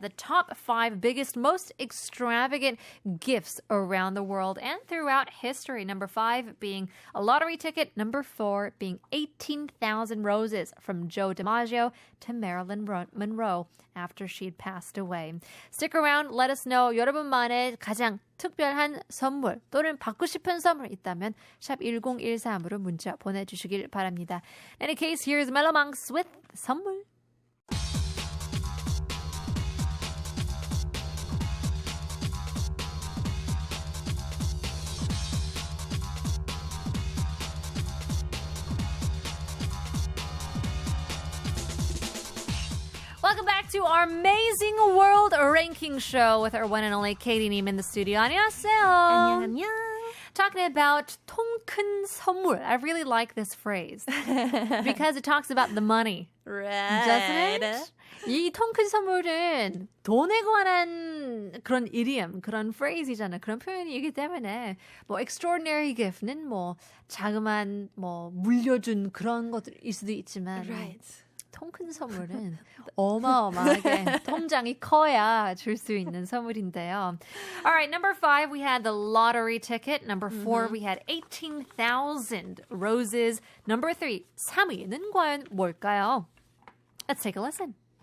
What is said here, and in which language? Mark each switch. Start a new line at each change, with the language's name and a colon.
English: The top 5 biggest, most extravagant gifts around the world and throughout history. Number 5 being a lottery ticket. Number 4 being 18,000 roses from Joe DiMaggio to Marilyn Monroe after she'd passed away. Stick around. Let us know
Korean: 여러분만의 가장 특별한 선물 또는 받고 싶은 선물 있다면 샵 1013으로 문자 보내주시길 바랍니다.
English: In any case, here's Melomanx with 선물. Welcome back to our amazing world ranking show with our one and only Kady 님 in the studio.
Korean: 안녕하세요. 안녕.
English: Talking about
Korean: 통 큰 선물.
English: I really like this phrase because it talks about the money. Right. Doesn't it?
Korean: 이 통 큰 선물은 돈에 관한 그런 idiom, 그런 phrase이잖아요. 그런 표현이기 때문에
English: extraordinary gift
Korean: 는 자그만 물려준 그런 것일 수도 있지만
English: Right.
Korean: 통 큰 선물은 어마어마하게 통장이 커야 줄 수 있는 선물인데요.
English: All right, number 5, we had the lottery ticket. Number 4, we had 18,000 roses. Number 3,
Korean: 3위는 과연 뭘까요?
English: Let's take a listen.